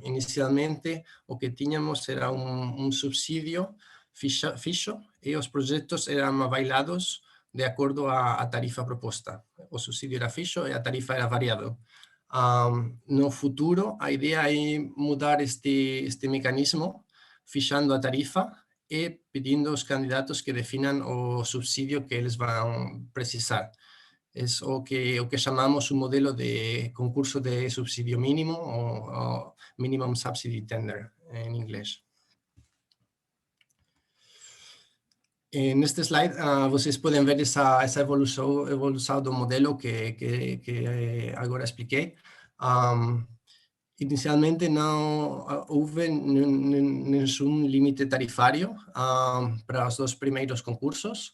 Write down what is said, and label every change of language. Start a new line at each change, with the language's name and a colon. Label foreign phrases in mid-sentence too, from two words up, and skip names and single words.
Portuguese: Inicialmente, o que tínhamos era um subsídio fixo e os projetos eram avaliados de acordo à tarifa proposta. O subsídio era fixo e a tarifa era variável. No futuro, a ideia é mudar este mecanismo, fixando a tarifa e pedindo aos candidatos que definam o subsídio que eles vão precisar.
Spanish: Es o que llamamos un modelo de concurso de subsidio mínimo o
English: minimum subsidy tender
Spanish: en inglés. En este
Portuguese: slide vocês podem ver essa evolução do modelo que agora expliquei. Inicialmente não houve nenhum limite tarifário para os 2 primeiros concursos.